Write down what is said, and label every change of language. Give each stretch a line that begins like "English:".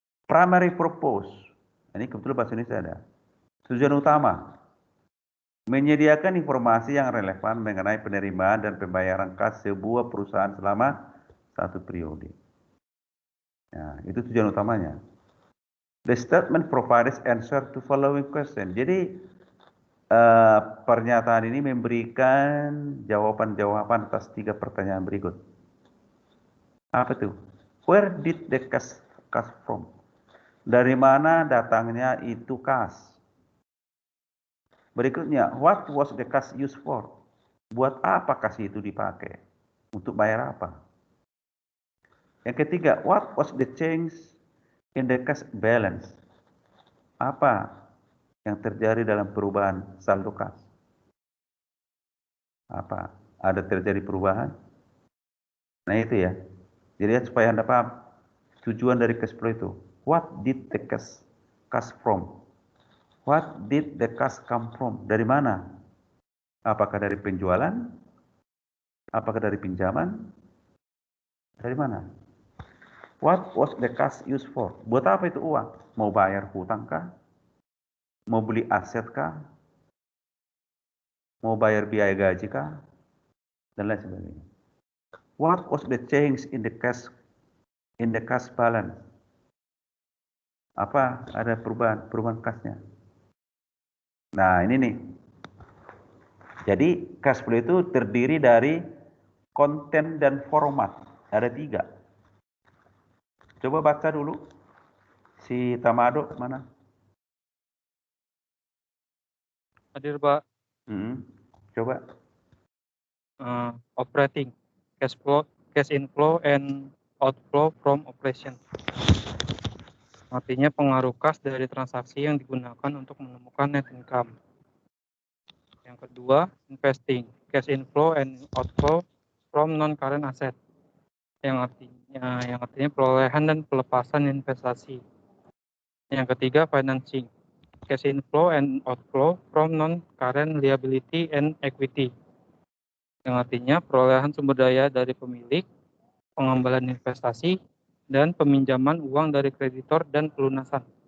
Indonesian: Primary purpose, ini kebetulan bahasa Indonesia ada. Tujuan utama, menyediakan informasi yang relevan mengenai penerimaan dan pembayaran kas sebuah perusahaan selama 1 periode. Nah, itu tujuan utamanya.
English: The statement provides answer to following question.
Indonesian: Jadi, pernyataan ini memberikan jawaban-jawaban atas 3 pertanyaan berikut. Apa itu?
English: Where did the cash from?
Indonesian: Dari mana datangnya itu kas? Berikutnya,
English: what was the cash used for?
Indonesian: Buat apa kas itu dipakai? Untuk bayar apa? Yang ketiga,
English: what was the change in the cash balance?
Indonesian: Apa yang terjadi dalam perubahan saldo kas? Apa? Ada terjadi perubahan? Nah itu ya. Jadi supaya Anda paham tujuan dari cash flow itu.
English: What did the cash from? What did the cash come from?
Indonesian: Dari mana? Apakah dari penjualan? Apakah dari pinjaman? Dari mana?
English: What was the cash used for?
Indonesian: Buat apa itu uang? Mau bayar hutang kah? Mau beli aset kah? Mau bayar biaya gaji kah? Dan lain sebagainya.
English: What was the change in the cash balance?
Indonesian: Apa ada perubahan kasnya? Nah, ini nih. Jadi cash flow itu terdiri dari konten dan format. Ada 3. Coba baca dulu. Si Tamado mana? Hadir, Pak. Coba.
English: Operating, cash inflow and outflow from operation.
Indonesian: Artinya pengaruh kas dari transaksi yang digunakan untuk menemukan net income. Yang kedua,
English: investing, cash inflow and outflow from non-current asset.
Indonesian: Yang artinya perolehan dan pelepasan investasi.
English: Yang ketiga, financing, cash inflow and outflow from non-current liability and equity.
Indonesian: Yang artinya perolehan sumber daya dari pemilik, pengembalan investasi, dan peminjaman uang dari kreditor dan pelunasan.